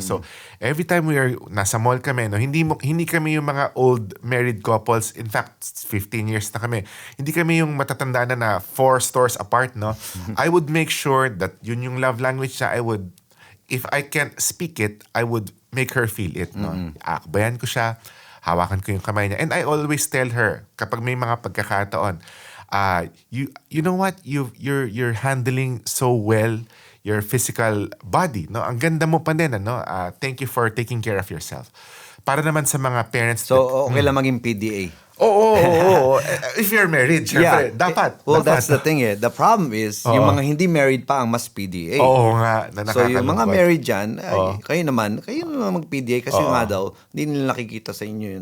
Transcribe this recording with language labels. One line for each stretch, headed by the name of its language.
English: So, every time
Filipino: nasa mall kami, no? Hindi kami yung mga
English: old married couples. In fact, 15 years
Filipino: na kami. Hindi kami yung matatanda na 4 stores apart, no?
English: I would make sure that
Filipino: yun yung
English: love language na if I can't speak it, I would make her feel it, no?
Filipino: Aakbayan ko siya, hawakan ko yung kamay niya.
English: And I always tell her,
Filipino: kapag may mga pagkakataon,
English: you know what? You're handling so well your physical body, no?
Filipino: Ang ganda mo pa din, ano?
English: Thank you for taking care of yourself.
Filipino: Para naman sa mga parents. So, okay lang maging PDA. Oo.
English: If you're married,
Filipino: syempre, dapat.
English: Well,
Filipino: dapat.
English: that's the thing eh. The problem is,
Filipino: yung mga hindi married pa ang mas PDA. Oo nga, na So, yung mga nakakalungkot. married dyan, kayo naman mag-PDA kasi nga daw, hindi nila nakikita sa inyo yun.